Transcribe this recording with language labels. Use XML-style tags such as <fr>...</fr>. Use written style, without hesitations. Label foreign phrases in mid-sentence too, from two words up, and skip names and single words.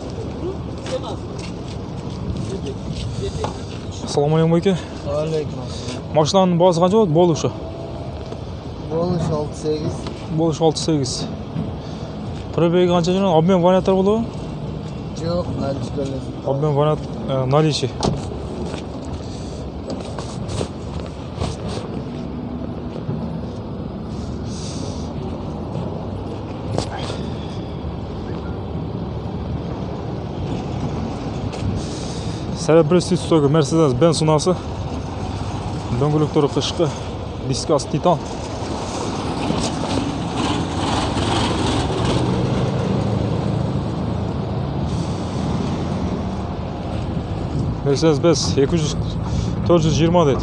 <ar>السلام عليكم эке. Алейкум.</ar> <ky>Машинанын баасы канча болот? Болушу. Болушу 6-8. Болушу 6-8. Пробеги канча жүргөн? Обмен варианттар болобу? Жок, наличка эле.</ky> <ru>Обмен вариант наличие. Серебристый стойка Mercedes-Benz унаасы.</ru> <ky>Дөңгөлөктөрү кышкы, дискасы титан. Mercedes-Benz 420 дейт.</ky>